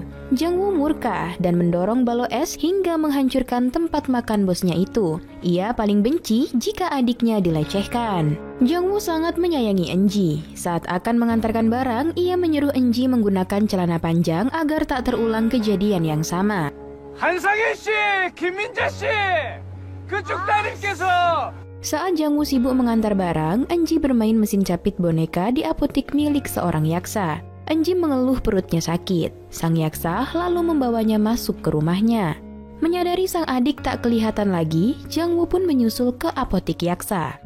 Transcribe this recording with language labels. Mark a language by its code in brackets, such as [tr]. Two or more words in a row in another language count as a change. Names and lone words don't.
[id] Jang Woo murka dan mendorong balok es hingga menghancurkan tempat makan bosnya itu. Ia paling benci jika adiknya dilecehkan. Jang Woo sangat menyayangi Eunji. Saat akan mengantarkan barang, ia menyuruh Eunji menggunakan celana panjang agar tak terulang kejadian yang sama. [ko] 한상희 씨, 김민재 씨, 그쪽 따님께서. [id] Saat Jang Woo sibuk mengantar barang, Eunji bermain mesin capit boneka di apotik milik seorang yaksa. Eunji mengeluh perutnya sakit. Sang yaksa lalu membawanya masuk ke rumahnya. Menyadari sang adik tak kelihatan lagi, Jang Woo pun menyusul ke apotik yaksa.